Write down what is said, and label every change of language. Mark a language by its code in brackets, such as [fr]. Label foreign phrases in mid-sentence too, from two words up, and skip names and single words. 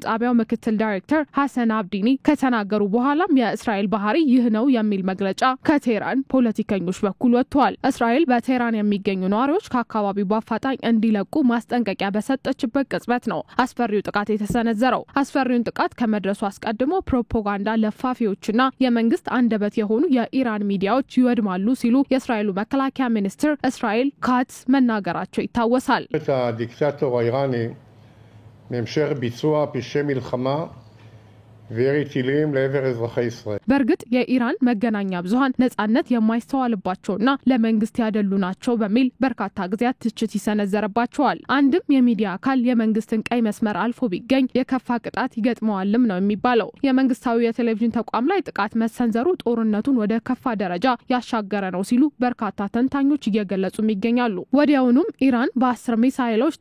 [am] ጣቢያው ምክትል ዳይሬክተር ሐሰን አብዲኒ ከተናገሩ በኋላም የእስራኤል ባህሪ ይህ ነው የሚል መግለጫ ከቴህራን ፖለቲከኞች በኩል ወጥቷል። እስራኤል በቴህራን የሚገኙ ነዋሪዎች ከአካባቢው በአፋጣኝ እንዲለቁ ማስጠንቀቂያ በሰጠችበት ቅጽበት ነው አስፈሪው ጥቃት የተሰነዘረው። አስፈሪውን ጥቃት ከመድረሱ አስቀድሞ ፕሮፓጋንዳ ለፋፊዎችና የመንግስት አንደበት የሆኑ የኢራን ሚዲያዎች ይወድማሉ ሲሉ የእስራኤሉ መከላከያ ሚኒስትር እስራኤል ካትስ መናገራቸው ይታወሳል። [he] הדיקטטור האיראני בהמשך ביצוע פשעי מלחמה וירי טילים לעבר אזרחי ישראל. [am] በርግጥ የኢራን መገናኛ ብዙሃን ነጻነት የማይስተዋልባቸውና ለመንግስት ያደሉ ናቸው በሚል በርካታ ጊዜያት ትችት ይሰነዘረባቸዋል። አንድም የሚዲያ አካል የመንግስትን ቀይ መስመር አልፎ ቢገኝ የከፋ ቅጣት ይገጥመዋልም ነው የሚባለው። የመንግስታዊ የቴሌቪዥን ተቋም ላይ ጥቃት መሰንዘሩ ጦርነቱን ወደ ከፋ ደረጃ ያሻገረ ነው ሲሉ በርካታ ተንታኞች እየገለጹም ይገኛሉ። ወዲያውኑም ኢራን በ10 ሚሳኤሎች